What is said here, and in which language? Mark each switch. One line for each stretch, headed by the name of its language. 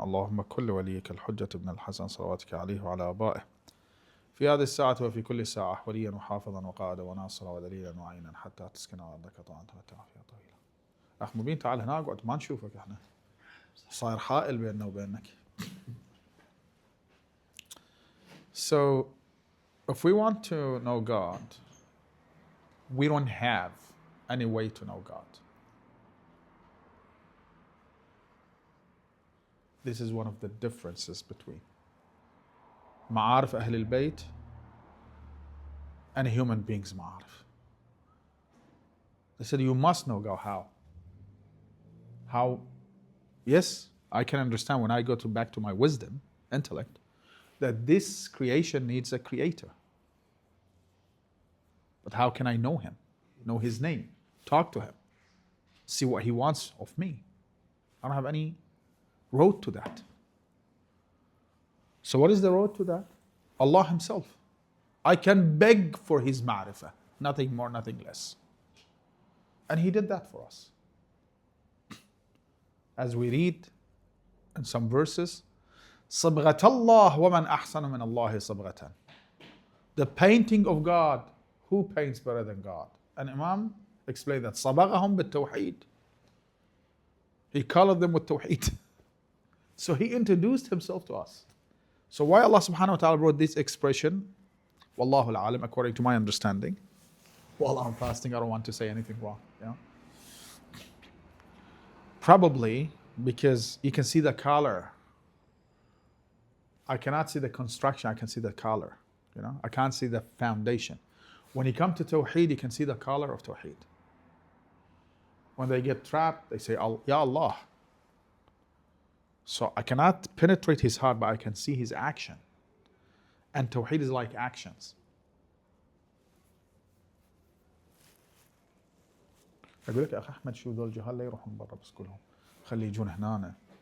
Arabic: اللهم كل وليك الحجة ابن الحسن صلواتك عليه وعلى آبائه في هذه الساعة وفي كل ساعة وليا وحافظا وقائدا وناصرا ودليلا وعينا حتى تسكن أرضك طاعة وتعافية طويلة. أخ مبين تعال هنا اقعد ما نشوفك احنا صاير حائل بيننا وبينك.
English: So if we want to know God, we don't have any way to know God. This is one of the differences between
Arabic: معارف أهل البيت
English: and human beings معارف. They said you must know God. How? Yes, I can understand when I go back to my wisdom, intellect, that this creation needs a creator. But how can I know him? Know his name, talk to him, see what he wants of me. I don't have any road to that. So what is the road to that? Allah himself. I can beg for his ma'rifah, nothing more, nothing less. And he did that for us. As we read in some verses,
Arabic: صبغة الله ومن أحسن من الله صبغة.
English: The painting of God, who paints better than God? And Imam explained that
Arabic: صبغهم بالتوحيد.
English: He colored them with Tawheed. So he introduced himself to us. So why Allah subhanahu wa ta'ala brought this expression,
Arabic: Wallahu al-alim,
English: according to my understanding. While I'm fasting, I don't want to say anything wrong. You know? Probably because you can see the color. I cannot see the construction, I can see the color. You know, I can't see the foundation. When you come to Tawheed, you can see the color of Tawheed. When they get trapped, they say, Ya Allah. So I cannot penetrate his heart, but I can see his action. And Tawheed is like actions.
Arabic: أقول لك يا أخي أحمد شو ذول الجهال لا يروحون برا بس كلهم خلي يجون هنا.